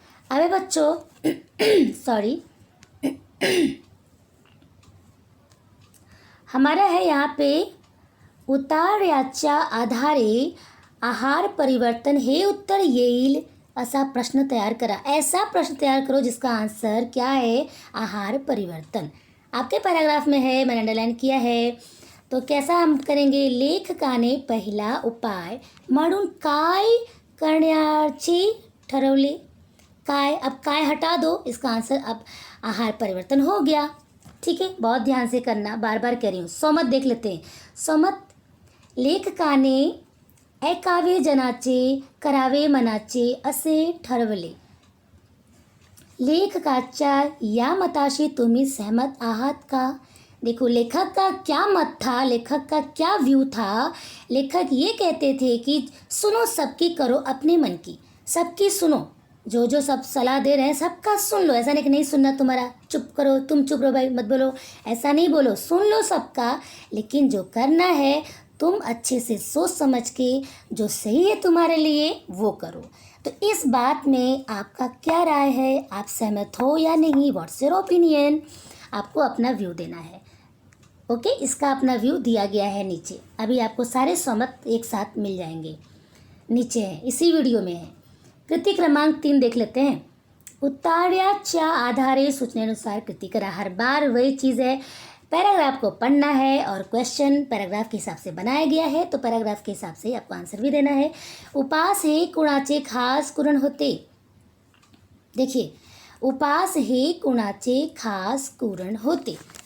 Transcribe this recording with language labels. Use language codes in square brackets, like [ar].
[hi] अबे बच्चों सॉरी हमारा है यहाँ पे, [mr] उतार याच्या आधारे आहार परिवर्तन हे उत्तर येईल असा प्रश्न तैयार करा। [hi] ऐसा प्रश्न तैयार करो जिसका आंसर क्या है? आहार परिवर्तन। आपके पैराग्राफ में है, मैंने अंडरलाइन किया है। तो कैसा हम करेंगे, [mr] लेखकाने पहिला उपाय म्हणून काय करण्याचे ठरवले। [hi] काय, अब काय हटा दो, इसका आंसर अब आहार परिवर्तन हो गया। ठीक है, बहुत ध्यान से करना, बार बार कह रही हूँ। सोमत देख लेते हैं। [mr] सोमत, लेखकाने ऐकावे जनाचे करावे मनाचे असे ठरवले। लेखकाच्या या मताशी तुम्ही सहमत आहात का। [hi] देखो, लेखक का क्या मत था, लेखक का क्या व्यू था। लेखक ये कहते थे कि सुनो सबकी, करो अपने मन की, सबकी सुनो, जो जो सब सलाह दे रहे हैं सबका सुन लो। ऐसा नहीं कि नहीं सुनना तुम्हारा, चुप करो, तुम चुप रहो भाई, मत बोलो, ऐसा नहीं बोलो, सुन लो सबका, लेकिन जो करना है तुम अच्छे से सोच समझ के जो सही है तुम्हारे लिए वो करो। तो इस बात में आपका क्या राय है, आप सहमत हो या नहीं, [en] what's your opinion, [hi] आपको अपना व्यू देना है। ओके, इसका अपना व्यू दिया गया है नीचे। अभी आपको सारे सहमत एक साथ मिल जाएंगे, नीचे है, इसी वीडियो में है। कृति क्रमांक 3 देख लेते हैं। [mr] उत्तराच्या आधारे सूचनेनुसार कृति करा। [hi] हर बार वही चीज़ है, पैराग्राफ को पढ़ना है और क्वेश्चन पैराग्राफ के हिसाब से बनाया गया है, तो पैराग्राफ के हिसाब से आपको आंसर भी देना है। [mr] उपास हे कुणाचे खास कुरण होते। देखिए, उपास हे कुणाचे खास कुरण होते।